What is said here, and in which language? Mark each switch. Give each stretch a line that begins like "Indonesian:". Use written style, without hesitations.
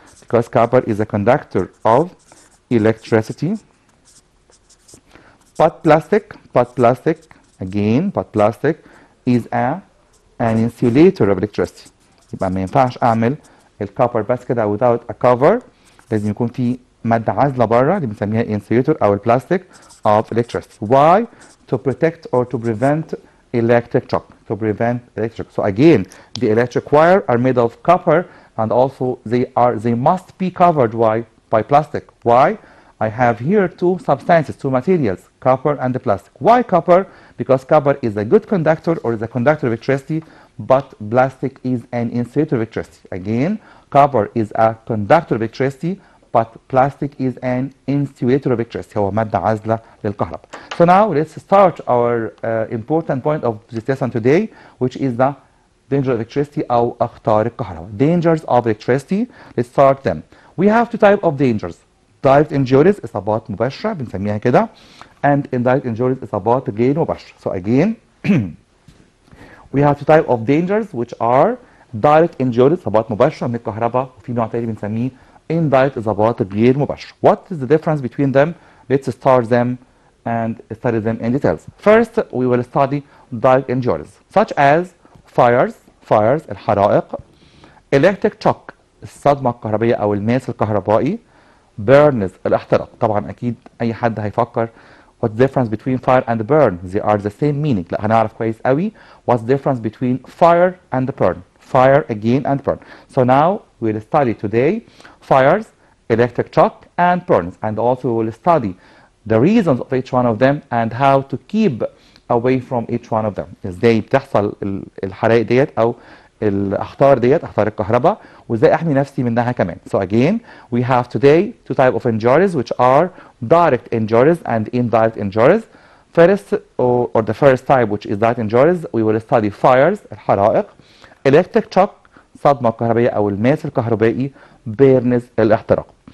English: Because copper is a conductor of electricity. But plastic again, but plastic is an insulator of electricity.
Arabic: يبقى ما ينفعش اعمل الكفر بس كده
English: without a cover،
Arabic: لازم يكون في مادة عازلة بره اللي بنسميها insulator او البلاستيك
English: of electricity. Why? To protect or to prevent electric shock. To prevent electric. So again, the electric wire are made of copper, and also they must be covered by plastic. Why? I have here two substances, two materials, copper and the plastic. Why copper? Because copper is a good conductor or is a conductor of electricity, but plastic is an insulator of electricity. Again, copper is a conductor of electricity, but plastic is an insulator of electricity.
Arabic: هو مادة عازلة للكهرباء.
English: So now let's start our important point of this lesson today, which is the danger of electricity
Arabic: أو أخطار الكهرباء.
English: Dangers of electricity. Let's start them. We have two types of dangers. Direct injuries
Arabic: إصابات مباشرة بنسميها كده,
English: and indirect injuries
Arabic: إصابات غير مباشرة.
English: So again, we have two types of dangers which are direct injuries
Arabic: إصابات مباشرة من الكهرباء, وفي نوع تاني بنسميه
English: indirect
Arabic: إصابات غير مباشرة.
English: What is the difference between them? Let's start them and study them in details. First, we will study direct injuries such as fires الحرائق, electric shock
Arabic: الصدمة الكهربائية أو الماس الكهربائي,
English: burns الاحتراق.
Arabic: طبعا أكيد أي حد هيفكر
English: what's the difference between fire and burn? They are the same meaning.
Arabic: لا هنعرف كويس قوي
English: what's the difference between fire and burn. Fire again and burn. So now we'll study today fires, electric shock and burns, and also we will study the reasons of each one of them and how to keep away from each one of them.
Arabic: ازاي بتحصل الحرائق ديت او الاخطار ديت, اخطار الكهرباء, وازاي احمي نفسي منها كمان.
English: So again, we have today two types of injuries which are direct injuries and indirect injuries. First, or the first type, which is direct injuries, we will study fires الحرائق, electric shock
Arabic: صدمة كهربائية أو الماس الكهربائي,
English: burns الاحتراق.